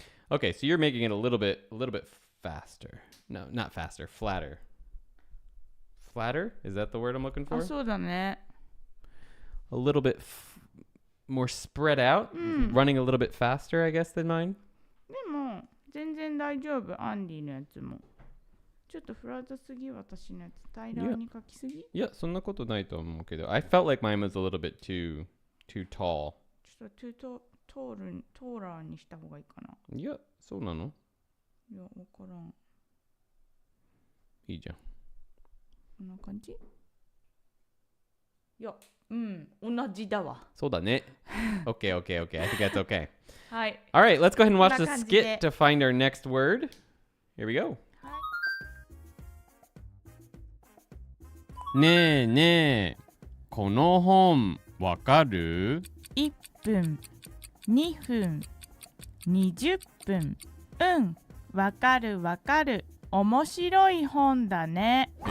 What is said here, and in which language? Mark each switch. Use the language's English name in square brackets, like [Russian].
[English] Okay, so you're making it a little bit faster. No, not faster, flatter. Flatter? Is that the word I'm looking あ、 for? [Japanese] そうだね。 [English] A little bit more spread out, running a little bit faster, I guess, than mine. [Japanese] でも全然大丈夫。アンディのやつも。ちょっとフラットすぎ、私のやつ。平らに書きすぎ。いや、そんなことないと思うけど。 [English] I felt like mine was a little bit too tall. [Japanese] ちょっとトーラーにした方がいいかな。いや、そうなの？いや、わからん。いいじゃん。こんな感じ？いや、うん、同じだわ。そうだね。 [English] Okay. I think that's okay. [Japanese] はい。 [English] All right, let's go ahead and watch [Japanese] こん [English] the [Japanese] な感じで。 [English] skit to find our next word. Here we go. [Japanese] ねえねえ、この本わかる？1分、2分、20分。うん、わかる。面白い本だね。